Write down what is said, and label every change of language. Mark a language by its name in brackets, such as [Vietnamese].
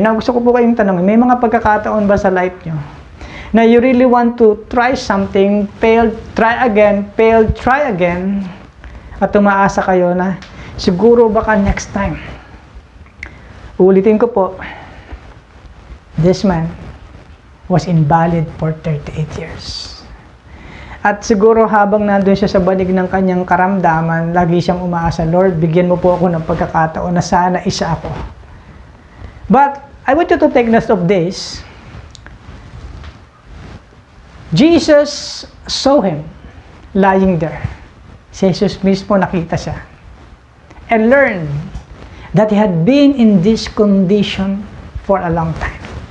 [Filipino] Now, gusto ko po kayong tanongin, may mga pagkakataon ba sa life nyo na [English] you really want to try something, failed, try again, [Filipino] failed, try again, at umaasa kayo na siguro baka [English] next time. [Filipino] Ulitin ko po, [English] this man was invalid for 38 years. [Filipino] At siguro habang nandun siya sa banig ng kanyang karamdaman, lagi siyang umaasa, Lord, bigyan mo po ako ng pagkakataon na sana isa ako. [English] But I want you to take note of this. Jesus saw him lying there. [Filipino] Si Jesus mismo nakita siya. [English] And learned that he had been in this condition for a long time.